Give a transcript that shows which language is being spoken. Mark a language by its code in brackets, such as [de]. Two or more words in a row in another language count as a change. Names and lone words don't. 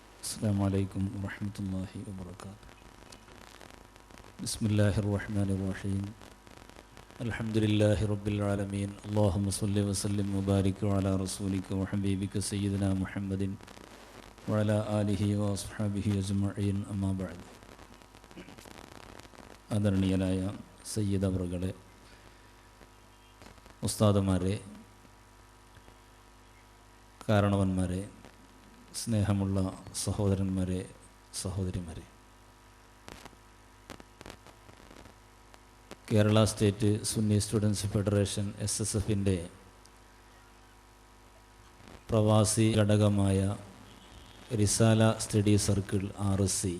[ar] السلام عليكم ورحمة الله وبركاته. بسم الله الرحمن الرحيم. الحمد لله رب العالمين. اللهم صل وسلم وبارك على رسولك وحبيبك سيدنا محمد وعلى آله وأصحابه أجمعين. أما بعد. [ml] ആദരണീയനായ സയ്യിദ് അവറുകളെ, ഉസ്താദുമാരെ, കാരണവന്മാരെ, സ്നേഹമുള്ള സഹോദരന്മാരെ, സഹോദരിമാരെ, കേരള സ്റ്റേറ്റ് സുന്നി സ്റ്റുഡൻസ് ഫെഡറേഷൻ SSFൻ്റെ പ്രവാസി ഘടകമായ റിസാല സ്റ്റഡി സർക്കിൾ RSC,